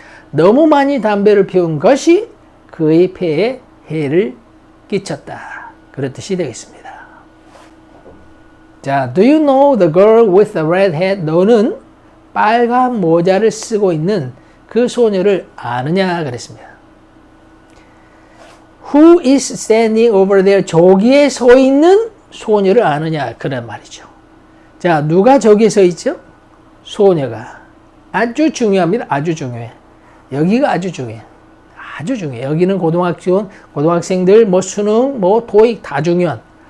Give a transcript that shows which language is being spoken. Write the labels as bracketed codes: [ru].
[ko] 너무 많이 담배를 피운 것이 그의 폐에 해를 끼쳤다. 그런 뜻이 되겠습니다. 자, [en] do you know the girl with the red hat? [ko] 너는 빨간 모자를 쓰고 있는 그 소녀를 아느냐 그랬습니다. [en] Who is standing over there? [ko] 저기에 서 있는 소녀를 아느냐 그런 말이죠. 자, 누가 저기에 서 있죠? 소녀가. 아주 중요합니다. 아주 중요해. 여기가 아주 중요해. 아주 중요해. 여기는 고등학생들, 수능, 토익 다 중요한.